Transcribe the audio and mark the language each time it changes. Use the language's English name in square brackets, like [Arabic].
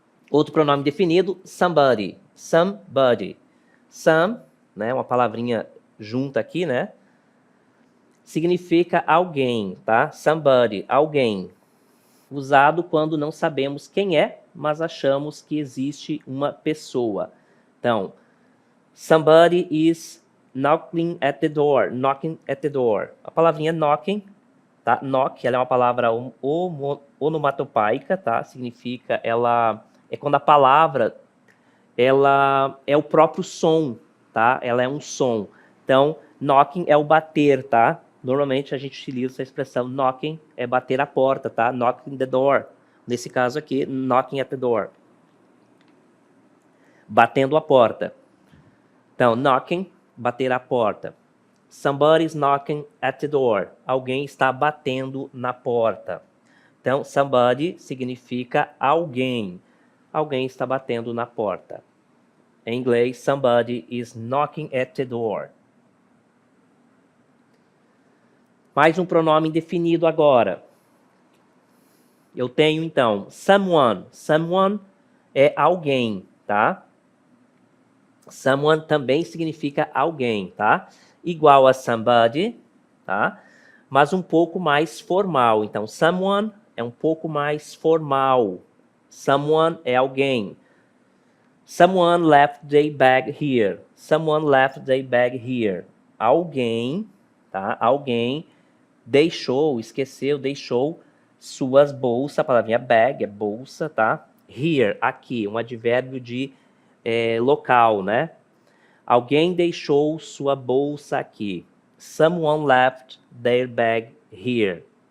[Portuguese] Outro pronome definido, somebody. Somebody. Some, né, uma palavrinha junta aqui, né? Significa alguém, tá? Somebody, alguém. Usado quando não sabemos quem é, mas achamos que existe uma pessoa. [English] Então, somebody is knocking at the door. Knocking at the door. [Portuguese] A palavrinha [English] knocking, tá? [Portuguese] Knock, ela é uma palavra onomatopaica, tá? Significa, ela é quando a palavra, ela é o próprio som, tá? Ela é um som. Então, knocking é o bater, tá? Normalmente a gente utiliza essa expressão knocking, é bater a porta, tá? Knocking the door. Nesse caso aqui, [English] knocking at the door. [Portuguese] Batendo a porta. Então, knocking, bater a porta. [English] Somebody's knocking at the door. [Portuguese] Alguém está batendo na porta. Então, somebody significa alguém. Alguém está batendo na porta. Em inglês, [English] somebody is knocking at the door. [Portuguese] Mais um pronome indefinido agora. Eu tenho, então, someone. Someone é alguém, tá? Someone também significa alguém, tá? Igual a somebody, tá? Mas um pouco mais formal. Então, someone é um pouco mais formal. Someone é alguém. [English] Someone left their bag here. Someone left their bag here. [Portuguese] Alguém, tá? Alguém deixou, esqueceu, deixou suas bolsas. A palavrinha bag é bolsa, tá? Here, aqui, um advérbio de local, né? Alguém deixou sua bolsa aqui. [English] Someone left their bag here.